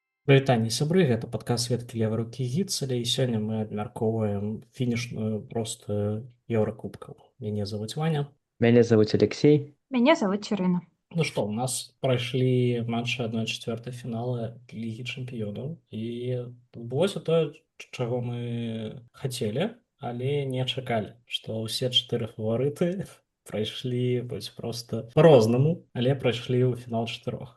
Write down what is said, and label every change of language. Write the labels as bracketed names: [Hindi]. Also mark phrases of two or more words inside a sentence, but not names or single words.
[Belarusian] Прывітанне сябры, гэта падкаст веткі левай рукі гіцеля, і сёння мы абмяркоўваем фінішную простую еўракубкаў. Мяне завуць Ваня. [Russian] Меня зовут Алексей. Меня зовут Ирина. [Belarusian] Ну што, у нас прайшлі матчы 1/4 фінала лігі чэмпіёнаў, і адбылося тое, чаго мы хацелі, але не чакалі, што ўсе 4 фаварыты прайшлі проста па-рознаму, але прайшлі ў фінал 4.